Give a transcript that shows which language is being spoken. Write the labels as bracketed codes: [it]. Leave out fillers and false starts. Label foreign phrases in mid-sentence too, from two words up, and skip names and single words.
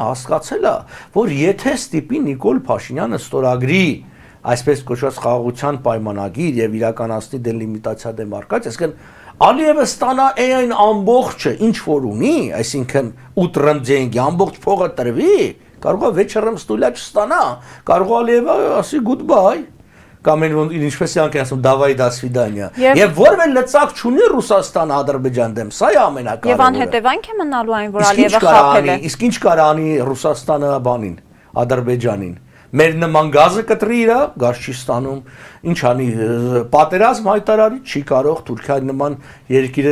[hy] հասկացել է, որ եթե ստիպի Նիկոլ Փաշինյանը ստորագրի այսպես կոչված խաղաղության պայմանագիր եւ իրականացնի դելիմիտացիա դեմարկացիա, այսինքն Ալիևը ստանա այն ամբողջը, ինչ որ ունի, այսինքն [ru] утром деньги, [hy] ամբողջ փողը տրվի, կարող է [ru] вечером стулья [hy] չստանա, կարող է Ալիևը ասի goodbye, կամ ինչպես իրանք են ասում [ru] давай до свидания։ [hy] Եվ որևէ լծակ չունի Ռուսաստանը Ադրբեջան դեմ, սա է ամենակարևորը։ Եվ անհետևանք է մնալու այն, որ Ալիևը խաբել է։ Իսկ ինչ կարանի Ռուսաստանը բանին, Ադրբեջանին։ Մեր նման գազը կտրի իրա, գազ չի ստանում, ինչ անի, պատերազմ հայտարարի չի կարող Թուրքիայի նման երկիրը